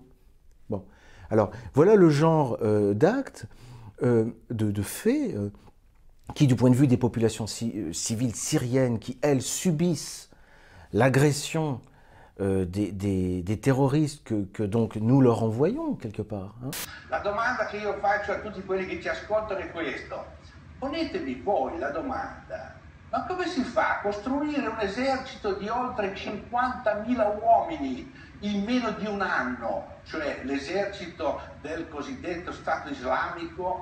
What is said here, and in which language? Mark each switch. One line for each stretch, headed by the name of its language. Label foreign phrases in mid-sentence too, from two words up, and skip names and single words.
French: Bon, alors voilà le genre d'actes, de faits, qui, du point de vue des populations civiles syriennes, qui, elles, subissent l'agression des terroristes que donc nous leur envoyons, quelque part. Hein.
Italian: La domanda che io faccio a tutti quelli che ci ascoltano è questo. Ponetevi voi la domanda. Ma come si fa a costruire un esercito di oltre 50.000 uomini in meno di un anno, cioè l'esercito del cosiddetto Stato islamico?